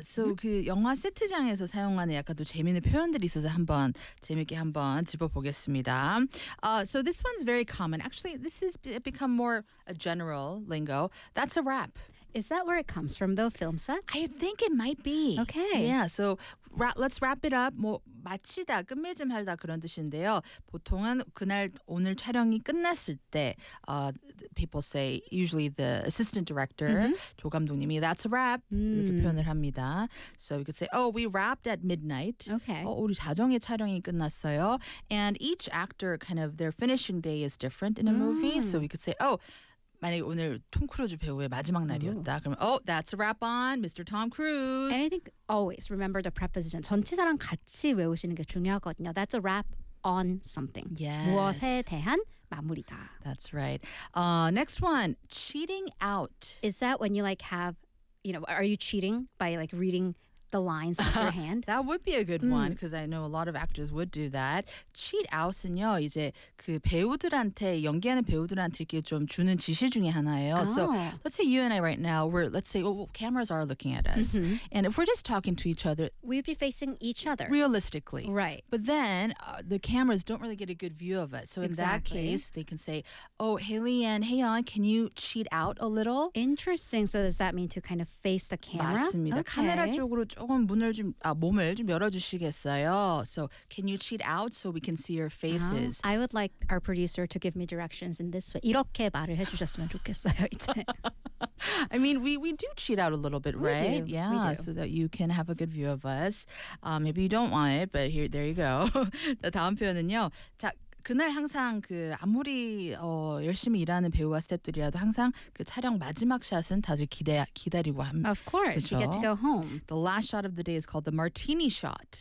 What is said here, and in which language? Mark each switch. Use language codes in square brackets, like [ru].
[ko] So 그 영화 세트장에서 사용하는 약간 또 재미있는 표현들이 있어서 한번 재미있게 한번 짚어보겠습니다. [en] So this one's very common. Actually, this has become more a general lingo. That's a wrap. Is that where it comes from, though, film sets? I think it might be. Okay. Yeah, so let's wrap it up. [ko] 뭐 마치다, 끝맺음하다 그런 뜻인데요. 보통은 그날 오늘 촬영이 끝났을 때 [en] people say, usually the assistant director, [ko] 조 감독님이, [en] that's a wrap, [ko] 이렇게 표현을 합니다. [en] So we could say, oh, we wrapped at midnight. Okay. [ko] 우리 자정에 촬영이 끝났어요. [en] And each actor, kind of their finishing day is different in a movie. So we could say, oh, [ko] 만약에 오늘 톰 크루즈 배우의 마지막 날이었다. 오. 그러면 [en] oh, that's a wrap on Mr. Tom Cruise. And I think always remember the preposition. [ko] 전치사랑 같이 외우시는 게 중요하거든요. [en] That's a wrap on something. Yes. [ko] 무엇에 대한 마무리다. [en] That's right. Next one, cheating out. Is that when you like have, you know, are you cheating by like reading the lines with your hand? That would be a good one because I know a lot of actors would do that. [ko] Cheat out은요, 이제 그 배우들한테 연기하는 배우들한테 이렇게 좀 주는 지시 중에 하나예요. [en] So let's say you and I right now, we're let's say well, cameras are looking at us, mm-hmm. and if we're just talking to each other, we'd be facing each other realistically, right? But then the cameras don't really get a good view of us. So in exactly. that case, they can say, "Oh, Haley-Ann, Hae-Yeon, can you cheat out a little?" Interesting. So does that mean to kind of face the camera? [ko] 맞습니다. Okay. 카메라 쪽으로 조금 문을 좀, 아, 몸을 좀 열어주시겠어요? [en] So, can you cheat out so we can see your faces? I would like our producer to give me directions in this way. [ko] 이렇게 말을 해주셨으면 좋겠어요, 이제. [en] I mean, we do cheat out a little bit, right? We do. Yeah, we do. So that you can have a good view of us. Maybe you don't want it, but here, there you go. [ko] 다음 표현은요. 자, 그날 항상 그 아무리 열심히 일하는 배우와 스태프들이라도 항상 그 촬영 마지막 샷은 다들 기다리고 합니다. [en] Of course, [ko] 그쵸? [en] you get to go home. The last shot of the day is called the martini shot.